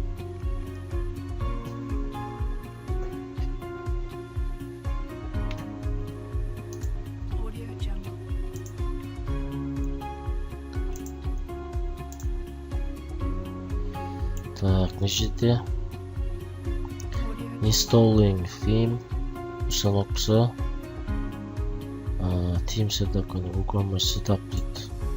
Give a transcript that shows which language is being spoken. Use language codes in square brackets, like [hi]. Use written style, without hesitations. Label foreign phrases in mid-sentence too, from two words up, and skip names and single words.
[kk] Так, мына жерде [en] installing theme [kk] установкасы [en] theme setup [kk] көне WooCommerce setup дейді.